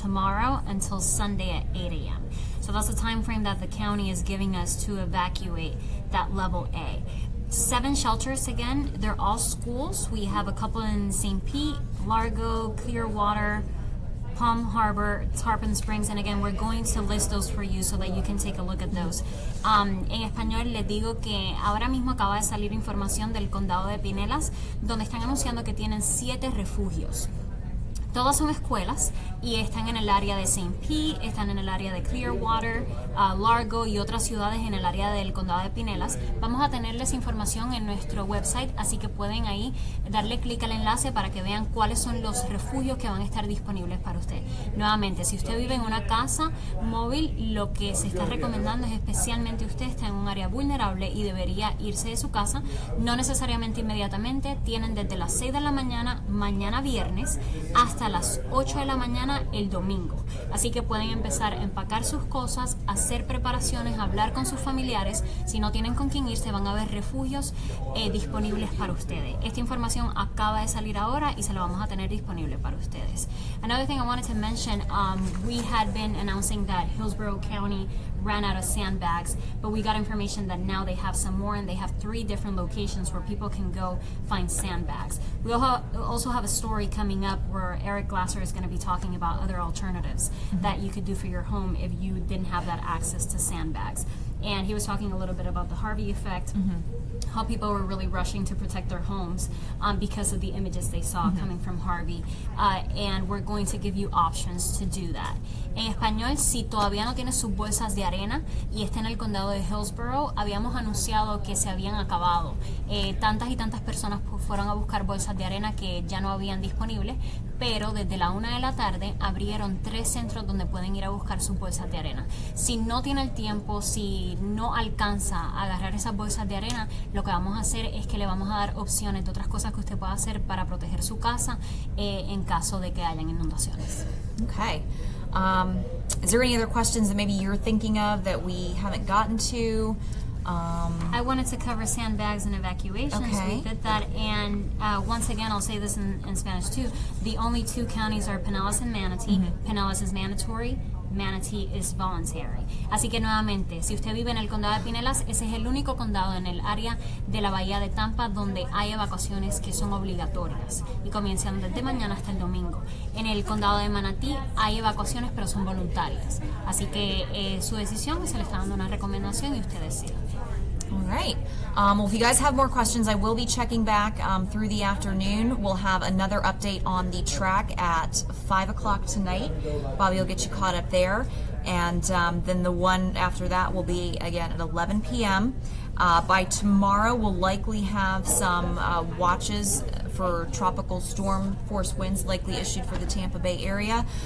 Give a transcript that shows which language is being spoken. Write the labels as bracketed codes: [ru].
[en] tomorrow until Sunday at 8 a.m. So that's the time frame that the county is giving us to evacuate that level A. 7 shelters, again, they're all schools. We have a couple in St. Pete, Largo, Clearwater, Palm Harbor, Tarpon Springs, and again, we're going to list those for you so that you can take a look at those. [es] En español les digo que ahora mismo acaba de salir información del condado de Pinellas, donde están anunciando que tienen 7 refugios. Todas son escuelas y están en el área de St. Pete, están en el área de Clearwater, Largo y otras ciudades en el área del condado de Pinellas. Vamos a tenerles información en nuestro website, así que pueden ahí darle clic al enlace para que vean cuáles son los refugios que van a estar disponibles para usted. Nuevamente, si usted vive en una casa móvil, lo que se está recomendando es, especialmente usted está en un área vulnerable y debería irse de su casa, no necesariamente inmediatamente. Tienen desde las 6 de la mañana, mañana viernes, hasta las 8 de la mañana el domingo. Así que pueden empezar a empacar sus cosas, hacer preparaciones, hablar con sus familiares. Si no tienen con quién irse, van a haber refugios disponibles para ustedes. Esta información acaba de salir ahora y se la vamos a tener disponible para ustedes. [en] Another thing I wanted to mention, we had been announcing that Hillsborough County ran out of sandbags, but we got information that now they have some more, and they have 3 different locations where people can go find sandbags. We also have a story coming up where Eric Glasser is going to be talking about other alternatives that you could do for your home if you didn't have that access to sandbags. And he was talking a little bit about the Harvey effect, how people were really rushing to protect their homes because of the images they saw coming from Harvey. And we're going to give you options to do that. [es] En español, si todavía no tiene sus bolsas de arena y está en el condado de Hillsborough, habíamos anunciado que se habían acabado. Tantas y tantas personas fueron a buscar bolsas de arena que ya no habían disponibles, pero desde la 1 de la tarde abrieron 3 centros donde pueden ir a buscar sus bolsas de arena. Si no tiene el tiempo, si no alcanza a agarrar esas bolsas de arena, lo que vamos a hacer es que le vamos a dar opciones de otras cosas que usted pueda hacer para proteger su casa en caso de que hayan inundaciones. [en] Okay. Is there any other questions that maybe you're thinking of that we haven't gotten to? I wanted to cover sandbags and evacuations. Okay. We did that, and once again, I'll say this in Spanish too. The only 2 counties are Pinellas and Manatee. Pinellas is mandatory. Manatee is voluntary. [es] Así que nuevamente, si usted vive en el condado de Pinellas, ese es el único condado en el área de la bahía de Tampa donde hay evacuaciones que son obligatorias y comienzan desde mañana hasta el domingo. En el condado de Manatee hay evacuaciones, pero son voluntarias. Así que su decisión, se le está dando una recomendación y usted decide. [en] All right. Well, if you guys have more questions, I will be checking back through the afternoon. We'll have another update on the track at 5 o'clock tonight. Bobby will get you caught up there. And then the one after that will be, again, at 11 p.m. By tomorrow, we'll likely have some watches for tropical storm force winds likely issued for the Tampa Bay area.